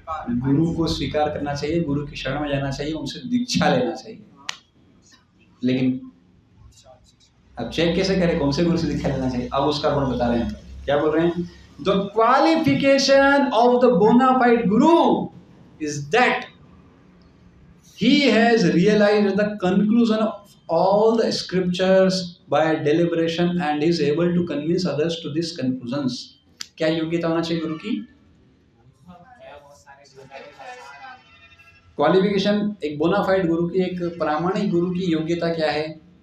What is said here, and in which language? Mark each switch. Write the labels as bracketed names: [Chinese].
[Hindi] गुरु को स्वीकार करना चाहिए, गुरु की शरण में जाना चाहिए, उनसे दीक्षा लेना चाहिए। लेकिन अब चेक कैसे करें कौन से गुरु से दीक्षा लेना चाहिए? अब उसका गुण बता रहे हैं। क्या बोल रहे हैं? [English] The qualification of the bona fide guru is that he has realized the conclusion of all the scriptures by deliberation and is able to convince others to these conclusions. [Hindi] क्या योग्यता होना चाहिए गुरु की? क्वालिफिकेशन एक बोनाफाइड गुरु की, एक प्रामाणिक गुरु की योग्यता क्या है?